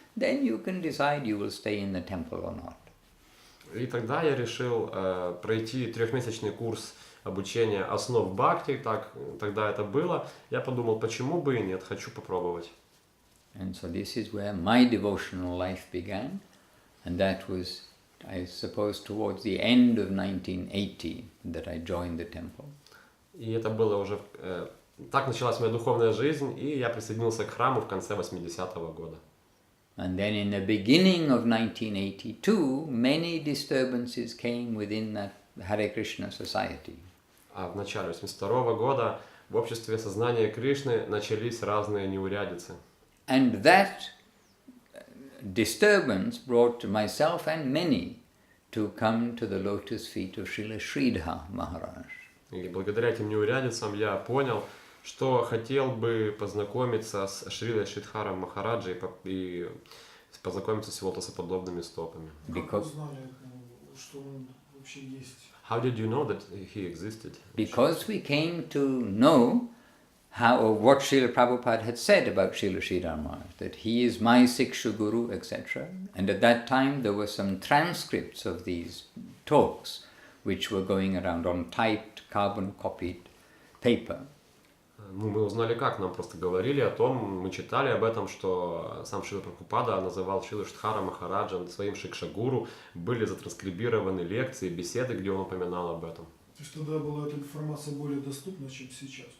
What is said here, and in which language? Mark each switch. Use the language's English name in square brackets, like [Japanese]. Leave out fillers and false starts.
[English] Then you can decide you will stay in the temple or not. [Russian] И тогда я решил пройти 3-месячный курс обучения основ бхакти, тогда это было. Я подумал, почему бы и нет, хочу попробовать. [English] And so this is where my devotional life began, and that was, I suppose, towards the end of 1980 that I joined the temple. [Russian] И это было уже... Так началась моя духовная жизнь, и я присоединился к храму в конце 80-го года. [English] And then in the beginning of 1982, many disturbances came within that Hare Krishna society. [Russian] А в начале 82-го года в обществе сознания Кришны начались разные неурядицы. [English] And that disturbance brought myself and many to come to the lotus feet of Srila Sridhar Maharaj. [Russian] И благодаря этим неурядицам я понял, что хотел бы познакомиться с Шрилой Шридхаром Махараджей и познакомиться с его лотосоподобными стопами. Как вы узнали, что он вообще есть? [English] How did you know that he existed? Because we came to know what Srila Prabhupada had said about Srila Sridhar Maharaj, that he is my Siksha Guru, etc. And at that time there were some transcripts of these talks which were going around on typed, carbon-copied paper. [Russian] Мы узнали как, нам просто говорили о том, мы читали об этом, что сам Шрила Прабхупада называл Шрилу Шридхара Махараджем своим шикшагуру, были затранскрибированы лекции, беседы, где он упоминал об этом. То есть тогда была эта информация более доступна, чем сейчас?